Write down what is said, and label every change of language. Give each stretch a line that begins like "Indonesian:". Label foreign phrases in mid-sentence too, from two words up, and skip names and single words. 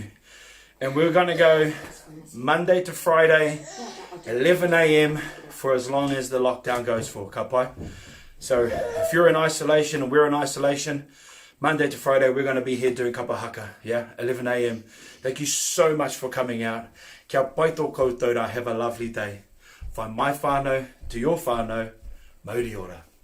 English: And we're going to go Monday to Friday, 11 a.m. for as long as the lockdown goes for, Kapa. So if you're in isolation and we're in isolation, Monday to Friday, we're going to be here doing Kapa Haka, yeah, 11 a.m. Thank you so much for coming out.
Māori: Kia pai tō koutou rā,
English: have a lovely day. From my whānau to your whānau,
Māori: mauri ora.